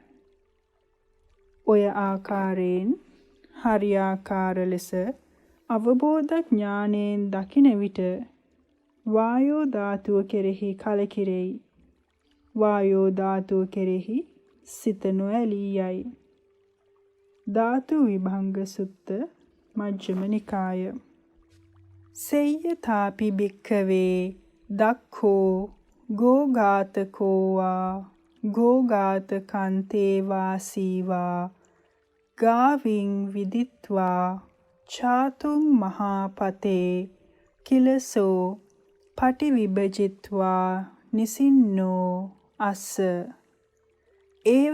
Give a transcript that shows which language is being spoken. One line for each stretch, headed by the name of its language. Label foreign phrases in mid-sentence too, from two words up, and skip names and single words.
Sinhala: ඔය ආකාරයෙන් හරියාකාර ලෙස අවබෝධඥානයෙන් දකින විට වායෝ ධාතුව කෙරෙහි කලකිරෙයි. වායෝ ධාතුව කෙරෙහි සිත නොඇලී යයි. ධාතු විභංග සුත්ත මජ්ක්‍ධිම නිකාය.
Pali: සෙය්‍යථාපි භික්ඛවේ දක්ඛෝ ගෝඝාතකෝ වා ගෝඝාතකන්තේ වාසීවා ගාවින් විදිත්වා චාතුම් මහාපතේ කිලසෝ පටිවිභජිත්වා නිසින්නෝ අස්ස ඒව